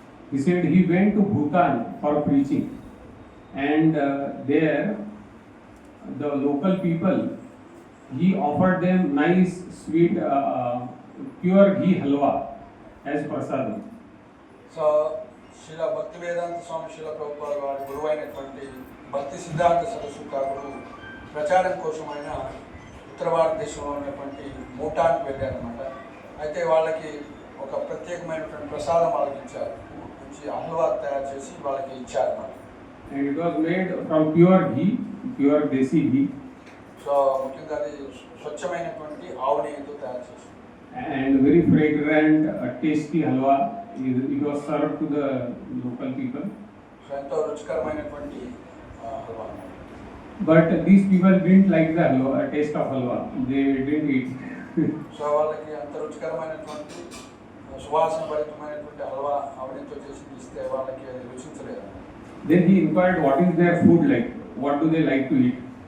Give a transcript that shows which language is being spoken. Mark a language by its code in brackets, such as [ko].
[en] He said he went to Bhutan for preaching, and there the local people, he offered them nice sweet pure ghee halwa as prasadam. [te] So Srila భక్తి వేదాంత స్వామి శ్రీల ప్రభుపాద వారి గురువైనటువంటి భక్తి సిద్ధాంత సరస్వతి ఠాకూర్ ప్రచారం కోసం ఆయన ఉత్తర భారతదేశంలో ఉన్నటువంటి భూటాన్కి వెళ్ళారనమాట. అయితే వాళ్ళకి ఒక ప్రత్యేకమైనటువంటి ప్రసాదం వాళ్ళకి ఇచ్చారు, మంచి హల్వా తయారు చేసి వాళ్ళకి ఇచ్చారన్నమాట. [en] And it was made from pure ghee, pure desi ghee. [te] So ముఖ్యంగా అది స్వచ్ఛమైనటువంటి ఆవు నెయ్యితో తయారు చేసి, [en] And very fragrant, tasty halwa. It was served to the local people. [te] So ఎంతో రుచికరమైనటువంటి halwa. [en] But these people didn't like the halwa, taste of halwa. They didn't eat. [te] So వాళ్ళకి అంత రుచికరమైనటువంటి సువాసన భరితమైనటువంటి హల్వా ఆవునితో చేసి ఇస్తే వాళ్ళకి అది రుచించలేదు. [en] Then he inquired what is their food like, what do they like to eat.